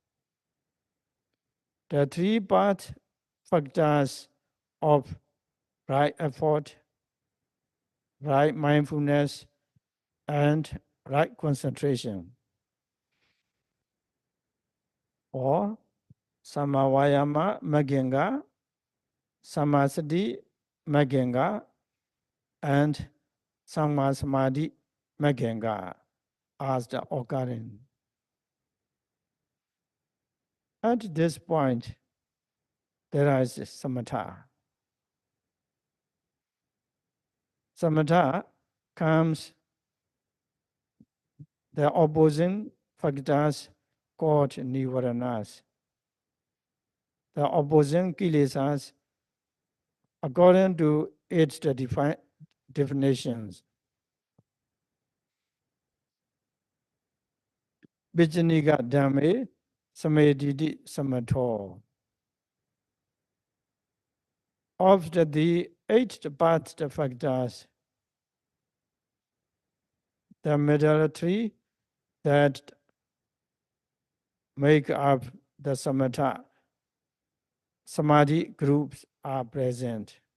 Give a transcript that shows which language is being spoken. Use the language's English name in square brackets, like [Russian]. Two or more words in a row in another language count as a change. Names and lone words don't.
[English] the three path factors of right effort, right mindfulness, and right concentration, or [Pali] samavayama magyenga, samasati magyenga, and sammasamadhi magyenga [English] as the occurring. At this point, there is samatha. Samatha comes the opposing factors called nivaranas, the opposing kilesas according to its definitions. [Pali] Vijanika dhamme samadhi samatho. [English] Of the eight path factors, the middle three that make up the [Pali] samatha samadhi [English] groups are present.